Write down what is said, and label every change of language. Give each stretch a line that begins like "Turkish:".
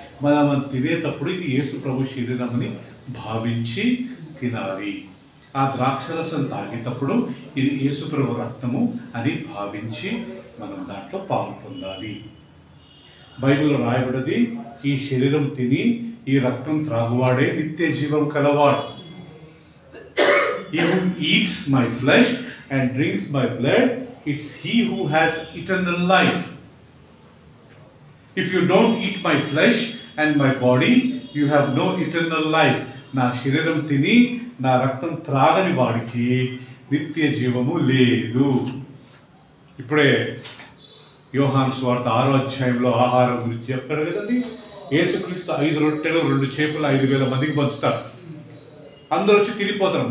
Telugu: మనం తినేటప్పుడు ఇది యేసు ప్రభు శరీరమని భావించి తినాలి. ఆ ద్రాక్షరసం తాగేటప్పుడు ఇది యేసు ప్రభు రక్తము అని భావించి మనం దాంట్లో పాలు పొందాలి. బైబిల్లో రాయబడ్డది, ఈ శరీరం తిని ఈ రక్తం త్రాగువాడే నిత్య జీవం కలవాడు.
English: He who eats my flesh and drinks my blood, it's he who has eternal life. If you don't eat my flesh and my body, you have no eternal life.
Telugu: నా శరీరం తిని నా రక్తం త్రాగని వాడికి నిత్య జీవము లేదు. ఇప్పుడే యోహాను సువార్త 6వ అధ్యాయంలో ఆహారం గురించి చెప్పారు కదండి. యేసుక్రీస్తు 5 రొట్టెలు 2 చేపలు 5,000 మందికి పంచుతారు. అందరూ వచ్చి తినిపోతారు.